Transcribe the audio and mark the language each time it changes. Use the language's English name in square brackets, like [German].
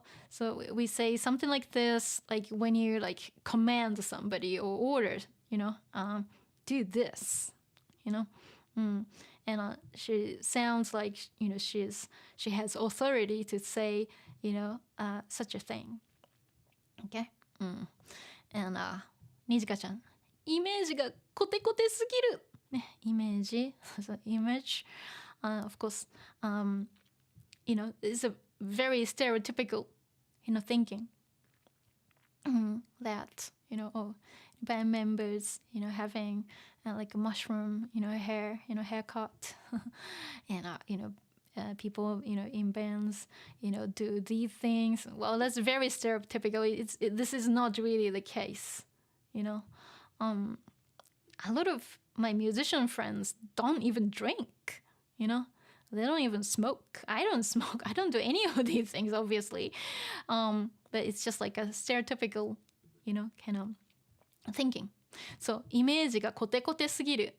[English] So we say something like this, like when you like command somebody or order, do this, And she sounds like, she has authority to say, such a thing. Okay? [Japanese] And Nijika ちゃん、イメージがコテコテすぎる。 [English] イメージ、so image, of course, it's a very stereotypical, thinking that, band members, having like a mushroom, hair, haircut, and, people, in bands, do these things. Well, that's very stereotypical. This is not really the case, A lot of my musician friends don't even drink, They don't even smoke. I don't smoke. I don't do any of these things, obviously. But it's just like a stereotypical, kind of thinking. [Japanese] So, イメージがコテコテすぎる.